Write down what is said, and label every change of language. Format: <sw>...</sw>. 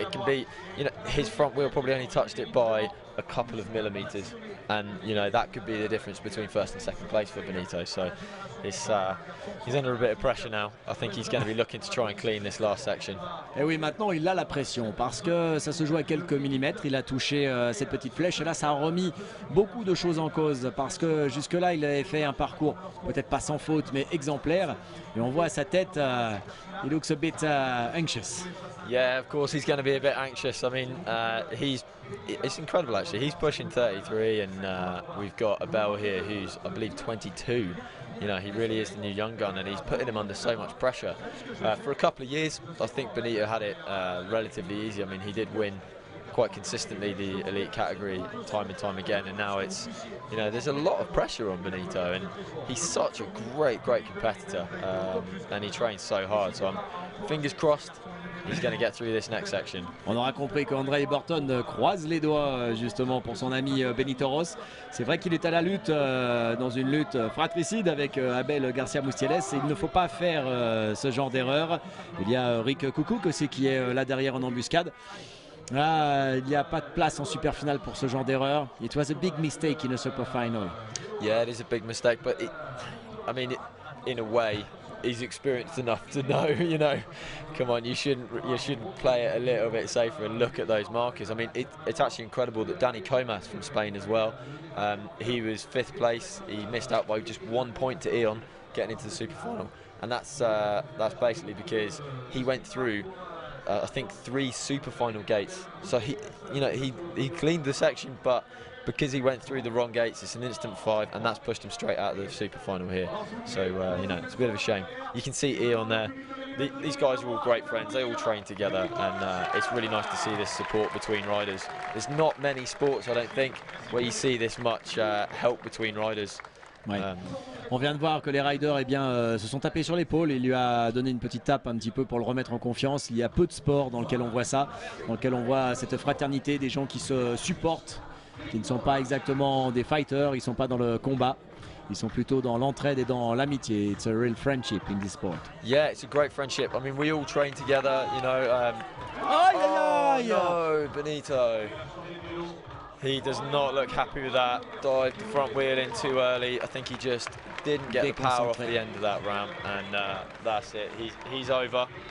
<en>It can be, you know, his front wheel probably only touched it by a couple of millimeters, and you know that could be the difference between first and second place for Benito. So it's he's under a bit of pressure now. I think he's going to be looking to try and clean this last section.</en> <fr>Et oui, maintenant il a la pression parce que ça se joue à quelques millimètres. Il a touché cette petite flèche et là ça a remis beaucoup de choses en cause parce que jusque-là il avait fait un parcours peut-être pas sans faute mais exemplaire. Et on voit à sa tête,</fr> <en>he looks a bit anxious. Yeah, of course he's going to be a bit anxious. I mean, it's incredible actually. He's pushing 33 and we've got Abel here who's, I believe, 22. You know, he really is the new young gun and he's putting him under so much pressure. For a couple of years, I think Benito had it relatively easy. I mean, he did win quite consistently the elite category time and time again, and now it's, you know, there's a lot of pressure on Benito and he's such a great competitor and he trains so hard, so I'm fingers crossed he's going to get through this next section.</en> <fr>On aura compris qu'André Burton croise les doigts justement pour son ami Benito Ross. C'est vrai qu'il est à la lutte, dans une lutte fratricide avec Abel Garcia Mustieles, et il ne faut pas faire ce genre d'erreur. Il y a Rick Coucouk aussi qui est là derrière en embuscade. Là, il n'y a pas de place en super finale pour ce genre d'erreur.</fr> <en>It was a big mistake in a super final. Yeah, it is a big mistake, but in a way, he's experienced enough to know, you know, come on, you shouldn't play it a little bit safer and look at those markers. I mean, it's actually incredible that Dani Comas from Spain as well, he was 5th place. He missed out by just 1 point to Eon getting into the super final, and that's basically because he went through I think 3 super final gates. So he cleaned the section, but because he went through the wrong gates, it's an instant 5, and that's pushed him straight out of the super final here. So you know, it's a bit of a shame. You can see Eon there. These guys are all great friends. They all train together, and it's really nice to see this support between riders. There's not many sports, I don't think, where you see this much help between riders.</en> <fr>Ouais. On vient de voir que les riders se sont tapés sur l'épaule. Il lui a donné une petite tape un petit peu pour le remettre en confiance. Il y a peu de sports dans lequel on voit ça, dans lequel on voit cette fraternité, des gens qui se supportent, qui ne sont pas exactement des fighters, ils ne sont pas dans le combat. Ils sont plutôt dans l'entraide et dans l'amitié.</fr> <en>It's a real friendship in this sport. Yeah, it's a great friendship. I mean, we all train together, you know. Aïe, aïe, aïe. No, Benito. He does not look happy with that. Dived the front wheel in too early. I think he just didn't get the power off the end of that ramp, and that's it. He's over.</en>